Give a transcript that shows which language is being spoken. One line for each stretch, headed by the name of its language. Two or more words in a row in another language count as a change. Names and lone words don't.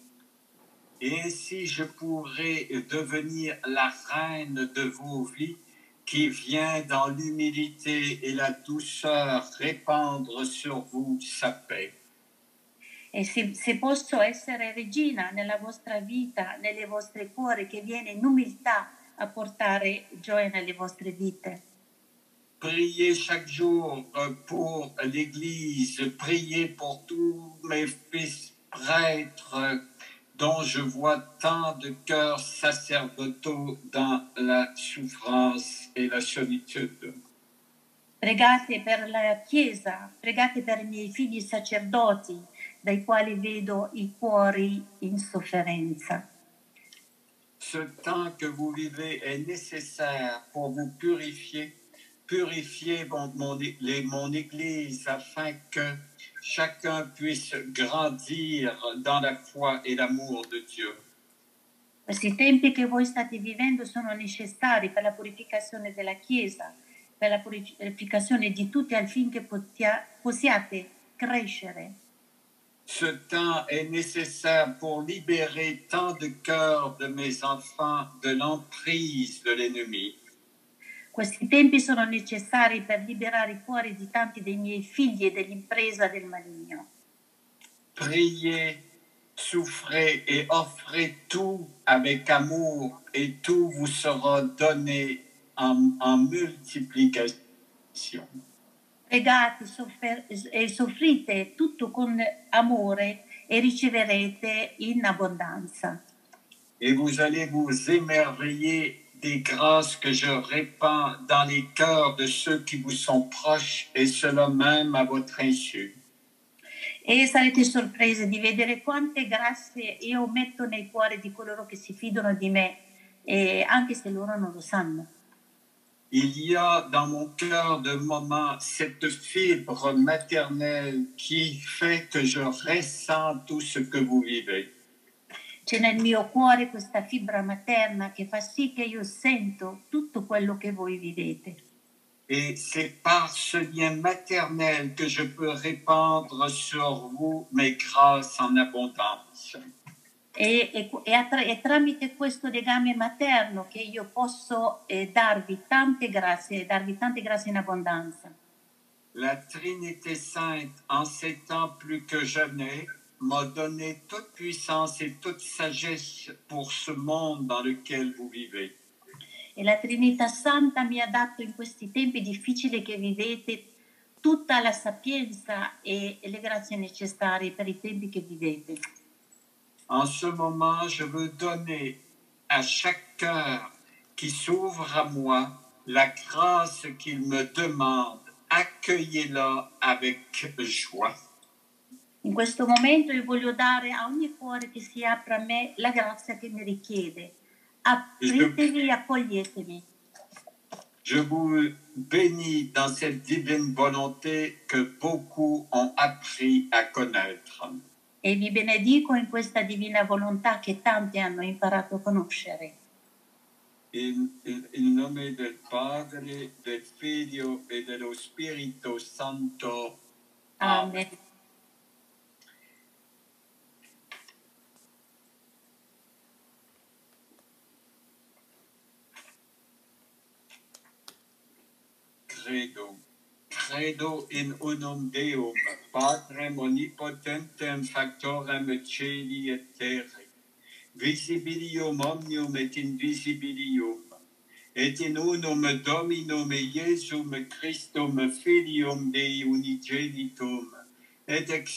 French: Et ainsi je pourrai devenir la reine de vos vies qui vient dans l'humilité et la douceur répandre sur vous sa paix.
Italian: E se posso essere regina nella vostra vita, nelle vostre cuori, che viene in umiltà a portare gioia nelle vostre vite.
French: Priez chaque jour pour l'Église, priez pour tous mes fils prêtres dont je vois tant de cœurs sacerdotaux dans la souffrance et la solitude.
Italian: Pregate per la Chiesa, pregate per i miei figli sacerdoti, dai quali vedo i cuori in sofferenza.
French: Ce temps que vous vivez est nécessaire pour vous purifier, purifier mon Église afin que chacun puisse grandir dans la foi et l'amour de Dieu.
Italian: Questi tempi che voi state vivendo sono necessari per la purificazione della Chiesa, per la purificazione di tutti affinché possiate crescere.
French: Ce temps est nécessaire pour libérer tant de cœurs de mes enfants de l'emprise de l'ennemi.
Italian: Questi tempi sono necessari per liberare i cuori di tanti dei miei figli e dell'impresa del maligno.
French: Priez, souffrez et offrez tout avec amour et tout vous sera donné en multiplication.
Italian: Pregate e soffrite tutto con amore e riceverete in abbondanza.
French: Et vous allez vous émerveiller des grâces que je répands dans les cœurs de ceux qui vous sont proches et cela même à votre insu.
Italian: E sarete sorprese di vedere quante grazie io metto nei cuori di coloro che si fidano di me, anche se loro non lo sanno.
French: Il y a dans mon cœur de moment cette fibre maternelle qui fait que je ressens tout ce que vous vivez.
Italian: C'è nel mio cuore questa fibra materna che fa sì che io sento tutto quello che voi vivete.
French: Et c'est par ce lien maternel que je peux répandre sur vous mes grâces en abondance.
Italian: E tramite questo legame materno che io posso darvi tante grazie in abbondanza.
French: La Trinité Sainte, en ces temps plus que jamais, m'a donné toute puissance et toute sagesse pour ce monde dans lequel vous vivez.
Italian: E la Trinità Santa mi ha dato in questi tempi difficili che vivete tutta la sapienza e le grazie necessarie per i tempi che vivete.
French: En ce moment, je veux donner à chaque cœur qui s'ouvre à moi la grâce qu'il me demande. Accueillez-la avec joie.
Italian: In questo momento io voglio dare a ogni cuore che si apre a me la grazia che mi richiede. Apritevi, accoglietemi.
French: Je vous bénis dans cette divine volonté que beaucoup ont appris à connaître.
Italian: E vi benedico in questa divina volontà che tanti hanno imparato a conoscere. In nome del Padre, del Figlio e dello Spirito Santo. Amen.
Latin: Credo in unum Deum, Patrem omnipotentem factorem celi et terrae, visibilium omnium et invisibilium, et in unum Dominum Iesum Christum Filium Dei unigenitum, et ex